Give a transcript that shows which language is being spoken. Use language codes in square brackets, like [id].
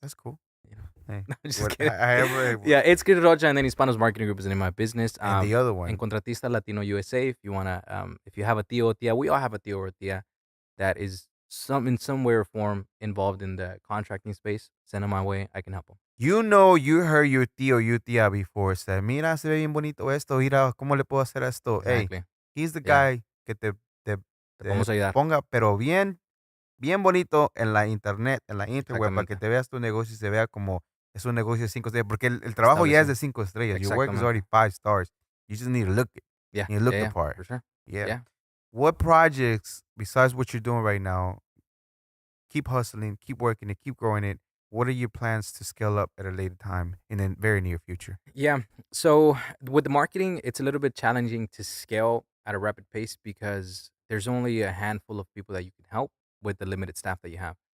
[en] That's cool. You know? Hey, I'm just kidding. Yeah, it's Gris Rocha, and then Hispanos Marketing Group is the name of my business. And the other one. And Contratista Latino USA. If you wanna, if you have a tío or tía, we all have a tío or tía that is in some way or form involved in the contracting space. Send them my way. I can help them. You heard your tío, your tía before say, mira, se ve bien bonito esto, mira, ¿cómo le puedo hacer esto? Exactly. Hey, he's the guy [es] que te podemos ayudar. ponga, pero bien bonito en la internet, en la interweb, para que te veas tu negocio y se vea como es un negocio de 5 estrellas, porque el trabajo ya es de 5 estrellas. [en] Your work is already 5 stars. You just need to look it. Yeah. You look the part. For sure. Yeah. What projects, besides what you're doing right now, keep hustling, keep working it, keep growing it? What are your plans to scale up at a later time in the very near future? Yeah. So with the marketing, it's a little bit challenging to scale at a rapid pace because there's only a handful of people that you can help with the limited staff that you have.